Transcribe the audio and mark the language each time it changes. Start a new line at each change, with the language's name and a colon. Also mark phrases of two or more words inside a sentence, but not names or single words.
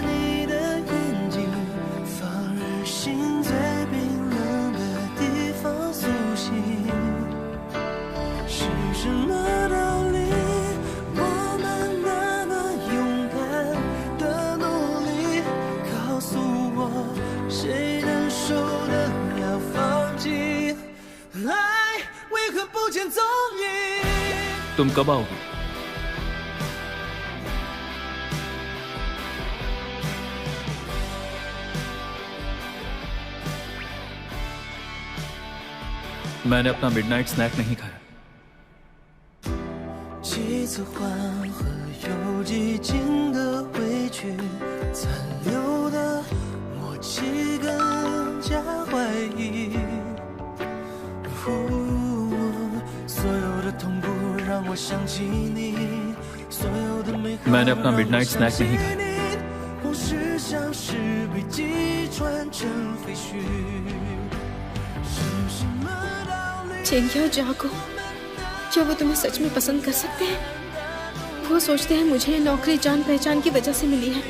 Chinese: 你的眼睛放任心在冰冷的地方苏醒，是什么道理？谁能受得了放弃？爱为何不见踪影？
Hindi: तुम कब आओगे? मैंने अपना
English: midnight snack
Hindi: नहीं खाया।
Chinese: 几次缓和又寂静的回去，残留的默契更加怀疑。所有的痛苦让我想起你，所有的美好
Hindi: मैंने अपना
English: midnight snack
Hindi: नहीं खाया।
Chinese: 往事像是被击穿成废墟，是什么道理？
Hindi: चेंग याओ जागो, क्या वो तुम्हें सच में पसंद कर सकते हैं? वो सोचते हैं मुझे ये नौकरी जान पहचान की वजह से मिली है।